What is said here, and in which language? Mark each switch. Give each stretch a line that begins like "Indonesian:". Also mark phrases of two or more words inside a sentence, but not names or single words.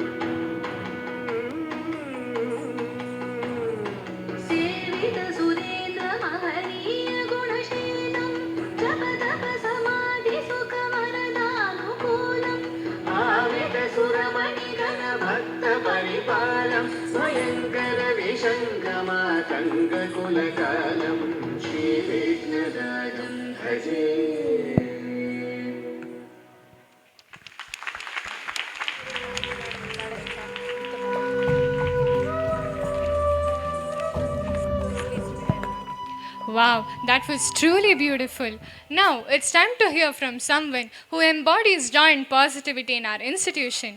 Sanskrit: ಸೇವಿತ ಸುರೇಂದ್ರ ಮಹನೀಯ ಗುಣಶೀಲಂ ಜಪ ತಪ ಸಮಾಧಿ ಸುಖ ವರದಾನುಕೂಲಂ ಆವಿತ ಸುರಮಣಿಗಣ ಭಕ್ತ ಪರಿಪಾಲಂ ಸ್ವಯಂಕರ ವಿಶಂಕಮಾತಂಗ ಕುಲಕಾಲಂ ಶ್ರೀ ವಿಘ್ನರಾಜಂ ಭಜೆ.
English: Wow, that was truly beautiful. Now it's time to hear from someone who embodies joy and positivity in our institution.